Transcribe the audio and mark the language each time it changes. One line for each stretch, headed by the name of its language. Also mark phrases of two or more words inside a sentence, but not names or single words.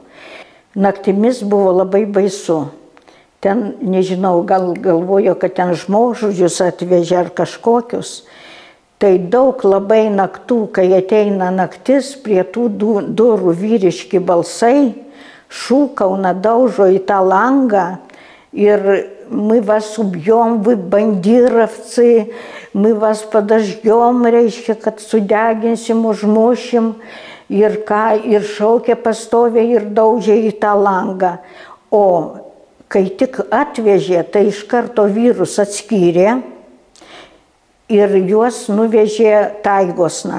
Lithuanian: Naktimis buvo labai baisu. Ten, nežinau, gal galvojo, kad ten žmogžudžius atvežė ar kažkokius. Tai daug labai naktų, kai ateina naktis, prie tų durų vyriški balsai, šūkauna, daužo į tą langą
Russian: И мы вас убьем, вы бандировцы, мы вас подождем,
Lithuanian: reiškia, kad sudeginsim, užmušim. Ir šaukė pastovė ir daužė į tą langą. O kai tik atvežė, tai iš karto vyrus atskyrė ir juos nuvežė taigosna.